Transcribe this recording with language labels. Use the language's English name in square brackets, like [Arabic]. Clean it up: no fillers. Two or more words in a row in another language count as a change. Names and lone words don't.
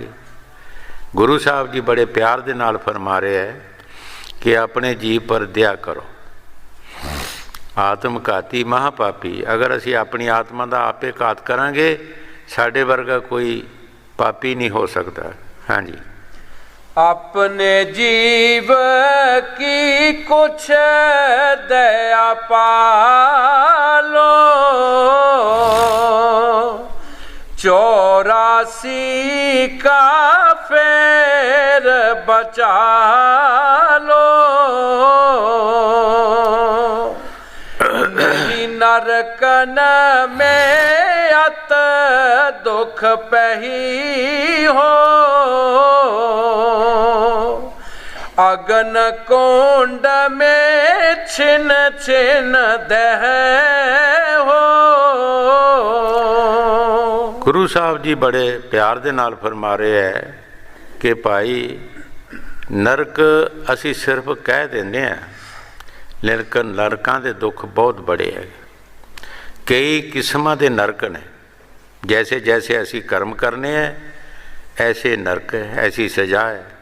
[Punjabi] ਗੁਰੂ ਸਾਹਿਬ ਜੀ ਬੜੇ ਪਿਆਰ ਦੇ ਨਾਲ ਫਰਮਾ ਰਹੇ ਹੈ ਕਿ ਆਪਣੇ ਜੀਵ ਪਰ ਦਇਆ ਕਰੋ, ਆਤਮ ਘਾਤੀ ਮਹਾ ਪਾਪੀ। ਅਗਰ ਅਸੀਂ ਆਪਣੀ ਆਤਮਾ ਦਾ ਆਪੇ ਘਾਤ ਕਰਾਂਗੇ, ਸਾਡੇ ਵਰਗਾ ਕੋਈ ਪਾਪੀ ਨਹੀਂ ਹੋ ਸਕਦਾ। ਹਾਂਜੀ। [Hindi] अपने जीव की कुछ दया पालो, 84 का फेर बचा लो। नरकन में अत दुख पही हो, अगन कोंड में छिन छिन दह हो। [Punjabi] ਗੁਰੂ ਸਾਹਿਬ ਜੀ ਬੜੇ ਪਿਆਰ ਦੇ ਨਾਲ ਫਰਮਾ ਰਹੇ ਹੈ ਕਿ ਭਾਈ ਨਰਕ ਅਸੀਂ ਸਿਰਫ ਕਹਿ ਦਿੰਦੇ ਹਾਂ, ਲੇਕਿਨ ਨਰਕਾਂ ਦੇ ਦੁੱਖ ਬਹੁਤ ਬੜੇ ਹੈ। ਕਈ ਕਿਸਮਾਂ ਦੇ ਨਰਕ ਨੇ, ਜੈਸੇ ਜੈਸੇ ਅਸੀਂ ਕਰਮ ਕਰਨੇ ਹੈ ਐਸੇ ਨਰਕ ਹੈ, ਐਸੀ ਸਜ਼ਾ ਹੈ।